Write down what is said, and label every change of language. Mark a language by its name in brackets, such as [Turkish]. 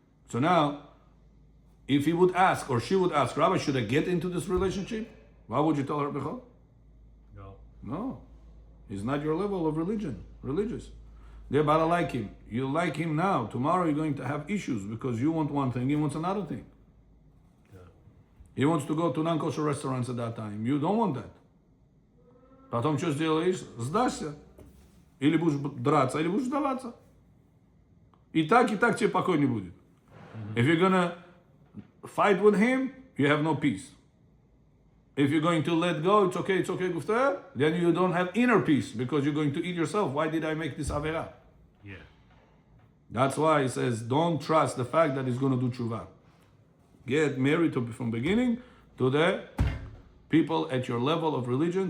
[English] So now, if he would ask, or she would ask, Rabbi, should I get into this relationship? Why would you tell her, Bechol? No. No. He's not your level of religious. They're about to like him. You like him now. Tomorrow you're going to have issues because you want one thing, he wants another thing. Yeah. He wants to go to non-kosher restaurants at that time. You don't want that. [Russian] Потом что сделаешь? Сдашься. Или будешь драться, или будешь сдаваться. И так тебе покой не будет. [English] If you're gonna fight with him, you have no peace. If you're going to let go, it's okay, Gufta, then you don't have inner peace because you're going to eat yourself. Why did I make this Avera? Yeah. That's why he says, don't trust the fact that he's going to do tshuva. Get married from beginning to the people at your level of religion.